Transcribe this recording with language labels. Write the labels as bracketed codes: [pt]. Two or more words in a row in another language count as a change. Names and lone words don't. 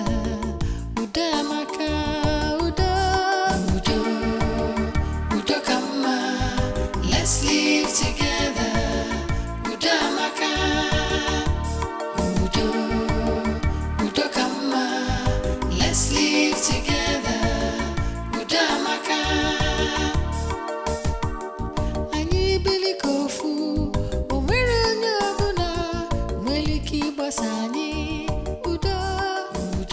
[ig] Udo maka, Udo kama, [en] let's live together. [ig] Udo maka, Udo kama, [en] let's live together. [ig] Udo maka, anyị bili kofu. Sani, Udo,